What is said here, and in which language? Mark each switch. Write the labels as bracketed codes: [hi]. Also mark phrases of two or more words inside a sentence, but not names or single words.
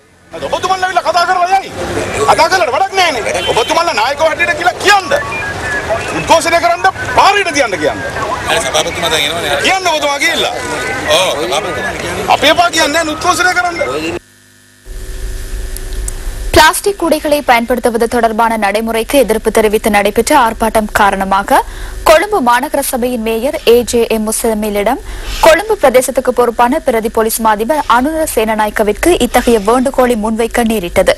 [si] ඔබතුමන්ලා කතා කරලා යයි. කතා කරලා වැඩක් නැහැ නේ. ඔබතුමන්ලා නායකව හැටියට කියලා කියන්න. උද්ඝෝෂණය කරන්න පාරේට තියන්න කියන්න. හරි සභාපතිතුමා දැන් එනවනේ. කියන්න ඔබතුමා ගිහිල්ලා. ඔව් සභාපතිතුමා. අපි එපා කියන්නේ උද්ඝෝෂණය කරන්න. [ta] பிளாஸ்டிக் குடைகளை பயன்படுத்துவது தொடர்பான நடைமுறைக்கு எதிர்ப்பு தெரிவித்து நடைபெற்ற ஆர்ப்பாட்டம் காரணமாக கொழும்பு மாநகர சபையின் மேயர் AJM முஸ்லிமிடம் கொழும்பு பிரதேசத்துக்கு பொறுப்பான பிரதி போலீஸ் மாதிபர் அனுர சேனநாயக்கவிற்கு இத்தகைய வேண்டுகோளை முன்வைக்க நேரிட்டது.